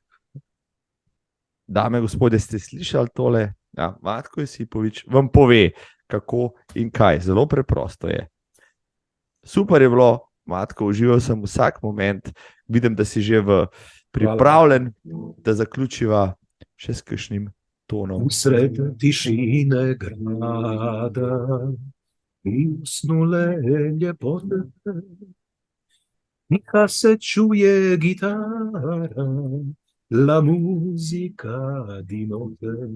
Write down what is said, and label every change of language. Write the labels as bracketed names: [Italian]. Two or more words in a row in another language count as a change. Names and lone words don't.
[Slovenian] Dame, gospodje, ste slišali tole? Ja, Matko Josipovič vam pove, kako in kaj. Zelo preprosto je. Super je bilo, Matko, užival sem vsak moment. Vidim, da si že pripravljen, da zaključiva še s kakšnim tonom. [Croatian] Usred tišine grada in usnule ljepote, Miha se čuje gitara, [Italian] la musica di notte.